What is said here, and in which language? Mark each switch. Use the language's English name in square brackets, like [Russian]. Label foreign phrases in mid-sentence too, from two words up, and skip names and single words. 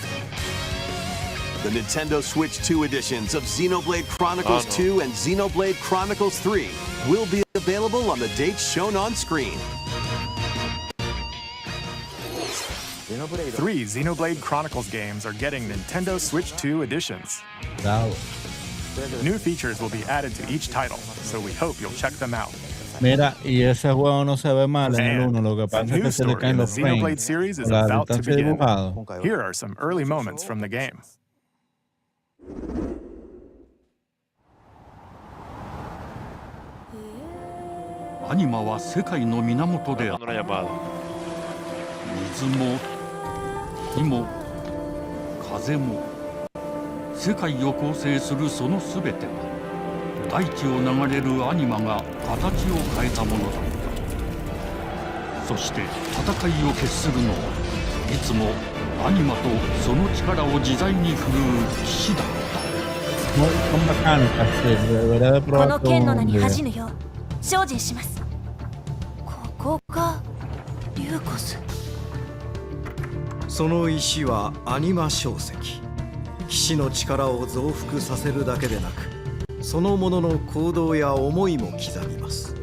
[English] The Nintendo Switch 2 editions of Xenoblade Chronicles 2 and Xenoblade Chronicles 3 will be available on the dates shown on screen. 3 Xenoblade Chronicles games are getting Nintendo Switch 2 editions. Bravo. New features will be added to each title, so we hope you'll check them out. [Spanish] Mira, y ese juego no se ve mal en el 1, lo que pasa es que se le caen los [English] Xenoblade [Spanish] frames. [English] series is [Spanish] La [English] about to [Spanish] distancia [English] begin. [Spanish] dibujado. [English] Here are some early moments from the game. [Japanese] Anima は世界の源である。水も火も風も世界を構成するそのすべては大地を流れるアニマが形を変えたものだった。そして戦いを決するのはいつもアニマとその力を自在に振るう騎士だった。 [Spanish] Son bacanos, sí, debería de [Japanese] こ [Spanish] probar [Japanese] の [Spanish] todo [Japanese] 剣の [Spanish] un [Japanese] 名に [Spanish] día. [Japanese] 恥じぬよう精進します。ここがリューコス。その石はアニマ小石。騎士の力を増幅させるだけでなく、そのものの行動や思いも刻みます。